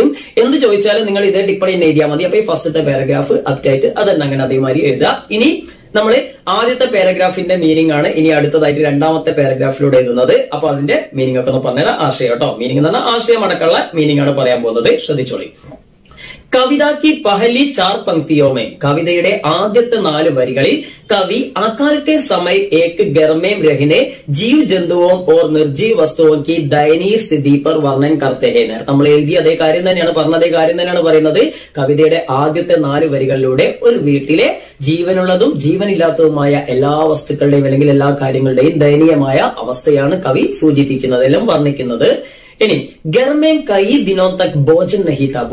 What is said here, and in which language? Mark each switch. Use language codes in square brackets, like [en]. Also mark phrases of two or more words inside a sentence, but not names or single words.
[ml] എന്ത് ചോദിച്ചാലും നിങ്ങൾ ഇതേ ടിപ്പണി തന്നെ എഴുതിയാൽ മതി. അപ്പൊ ഈ ഫസ്റ്റത്തെ പാരഗ്രാഫ് അപ്റ്റായിട്ട് അതന്നെ അങ്ങനെ അതേമാതിരി എഴുതുക. ഇനി നമ്മൾ ആദ്യത്തെ പാരഗ്രാഫിന്റെ മീനിങ് ആണ് ഇനി അടുത്തതായിട്ട് 2ാമത്തെ പാരഗ്രാഫിലൂടെ എഴുതുന്നത്. അപ്പൊ അതിന്റെ മീനിങ് ഒക്കെ ഒന്ന് പറഞ്ഞാൽ ആശയം കേട്ടോ. മീനിങ് എന്ന് പറഞ്ഞാൽ ആശയം അടക്കമുള്ള മീനിങ് ആണ് പറയാൻ പോകുന്നത്. [hi] ശ്രദ്ധിച്ചോളി. കവിത की पहली 4 पंक्तियों में, [ml] കവിതയുടെ ആദ്യത്തെ 4 വരികളിൽ കവി [hi] अकाल के समय एक घर में रहने जीव जंतुओं और निर्जीव वस्तुओं की दयनीय स्थिति पर वर्णन करते हैं. [ml] നമ്മൾ എഴുതിയ അതേ കാര്യം തന്നെയാണ് പറഞ്ഞതേ കാര്യം തന്നെയാണ് പറയുന്നത്. കവിതയുടെ ആദ്യത്തെ 4 വരികളിലൂടെ ഒരു വീട്ടിലെ ജീവനുള്ളതും ജീവനില്ലാത്തതുമായ എല്ലാ വസ്തുക്കളുടെയും അല്ലെങ്കിൽ എല്ലാ കാര്യങ്ങളുടെയും ദയനീയമായ അവസ്ഥയാണ് കവി സൂചിപ്പിക്കുന്നത്, എല്ലാം വർണ്ണിക്കുന്നത്. [hi] ഇനി घर में कई दिनों तक भोजन नहीं था.